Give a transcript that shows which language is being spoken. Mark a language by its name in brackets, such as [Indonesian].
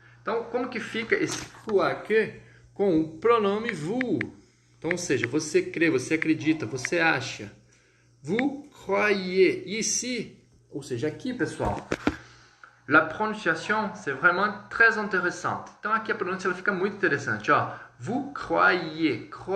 [Portuguese] Então, como que fica esse croire que com o pronome vous? Então, ou seja, você crê, você acredita, você acha. [French] Vous croyez. Ici, [Portuguese] ou seja, aqui, pessoal, [French] la prononciation, c'est vraiment très intéressante. [Portuguese] Então, aqui a pronúncia ela fica muito interessante. Ó. [French] Vous croyez.